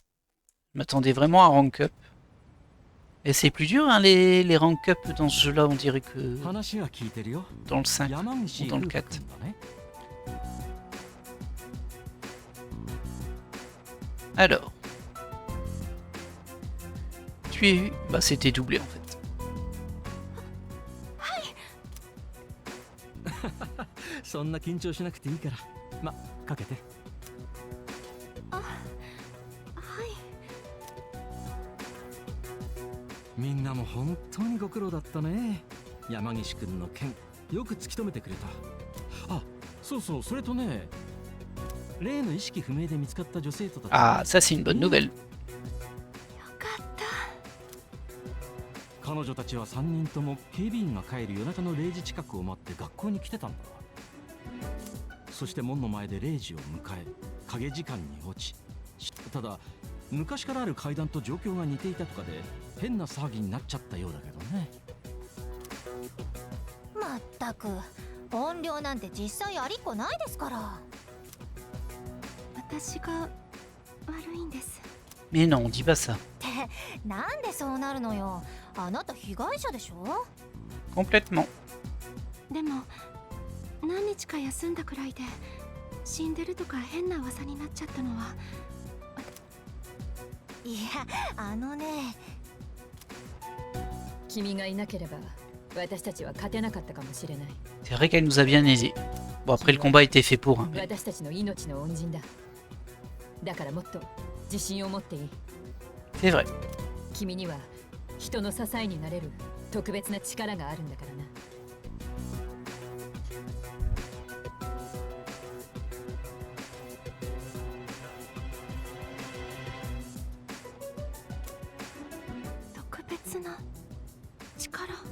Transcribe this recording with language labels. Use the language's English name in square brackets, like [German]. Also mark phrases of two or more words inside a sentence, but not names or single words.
[French] Je m'attendais vraiment à [English] rank up. [French] Et c'est plus dur, hein, les [English] rank up [French] dans ce jeu-là, on dirait que... Dans le 5 ou dans le 4. Alors. Tu es eu. Bah, c'était doublé, en fait. [Japanese] そんな緊張しなくていいからまかけてはいみんなも本当にご苦労だったね山岸くんの件よく突き止めてくれたあそうそうそれとね例の意識不明で見つかった女生徒たち [French] Ah, ça c'est une bonne nouvelle. [Japanese] よかった彼女たちは3人とも警備員が帰る夜中の0時近くを待って学校に来てたんだそして門の前で0時を迎え影時間に落ちただ昔からある階段と状況が似ていたとかで変な騒ぎになっちゃったようだけどねまったく音量なんて実際ありっこないですから私が悪いんです [French] Mais non, on dit pas ça. [Japanese] ってなんでそうなるのよあなた被害者でしょ [French] Complètement. [Japanese] でも何日か休んだくらいで死んでるとか変な噂になっちゃったのはいやあのね君がいなければ私たちは勝てなかったかもしれない [French] C'est vrai qu'elle nous a bien aidés. Bon, après, le combat était fait pour. Hein, mais... [Japanese] 私たちの命の恩人だだからもっと自信を持っていい [French] C'est vrai. [Japanese] 君には人の支えになれる特別な力があるんだからな特別な力